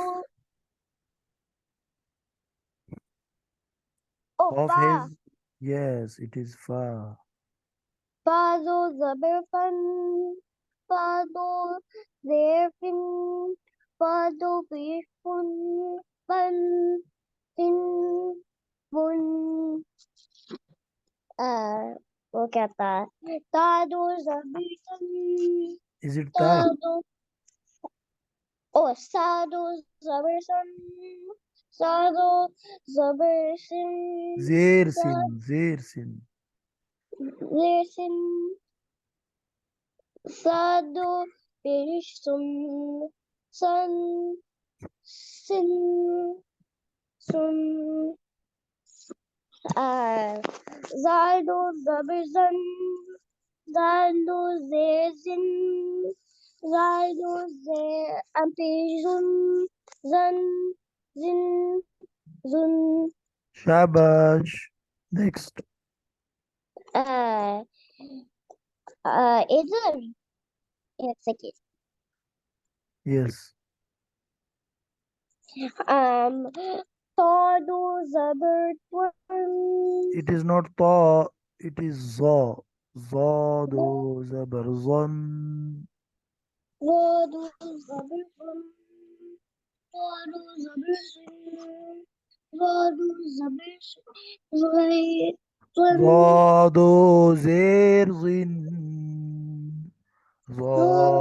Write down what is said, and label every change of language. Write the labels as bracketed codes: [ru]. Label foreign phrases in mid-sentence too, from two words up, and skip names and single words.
[en] cough? Cough fa has. Yes, it is fa. fa do zubber fa do their fin fa do fish fun fin bun [hi] वो क्या था तादो जबीतन [en] Is it ta? तादो ओ सादो जबरसन सादो जबरसन Zer sin, zer sin. सादो सादो पेरिशन सन sin sun zaldo zaberzan zaldo zezin zaldo ze ampejun zan zin zun Shabash. Next. [hi] uh इधर एक सेकेंड [en] Yes. um Todo zaber twin It is not ta, it is za. Za do zabar zan. Todo zaber twin Todo zaber twin Todo zaber twin Za do zer zin. Za